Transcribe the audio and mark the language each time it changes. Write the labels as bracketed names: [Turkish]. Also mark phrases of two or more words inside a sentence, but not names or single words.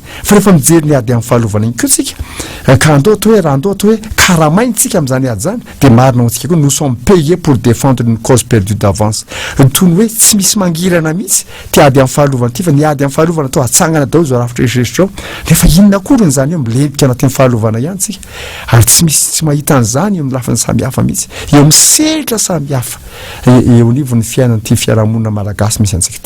[Malagasy] Fa rehefa mijery ny ady amin'ny fahalovana igny koa tsika ka andao atao hoe raha andao atao hoe karamaintsika amin'izany ady zany dia marina antsika koa [French] nous sommes payés pour défendre une cause perdue d'avance. [Malagasy] Tony hoe tsy misy mangirana mihitsy ty ady amin'ny fahalovana ty fa ny ady amin'ny fahalovana atao atsangana daholo zao rafitra eritreritry ao nefa inona korony zany eo milebika anatin'ny fahalovana ihany tsika ary tsy misy tsy mahita an'izany eo amin'ny lafiny samihafa mihitsy eo amin'ny setra samihafa eo anivo ny fiainan'ity fiarahamonina malagasy misy antsika